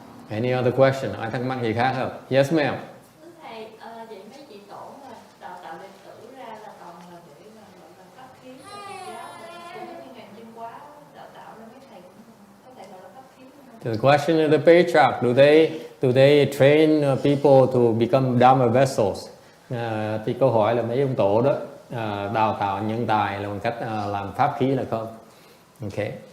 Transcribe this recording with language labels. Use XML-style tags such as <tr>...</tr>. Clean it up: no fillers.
<en>Any other question?</en> <vi>Ai thắc mắc gì khác không?</vi> <en>Yes, ma'am.</en> <vi>Thầy, vậy mấy chị tổ mà đào tạo đệ tử ra là còn là để mà gọi là pháp khí của Phật giáo, cũng như ngàn chân quá đào tạo ra mấy thầy cũng có thể gọi là pháp khí không?</vi> <en>The question of the patriarch, do they train people to become dharma vessels?</en> <vi>Thì câu hỏi là mấy ông tổ đó đào tạo nhân tài là một cách làm pháp khí là không? Okay.</vi>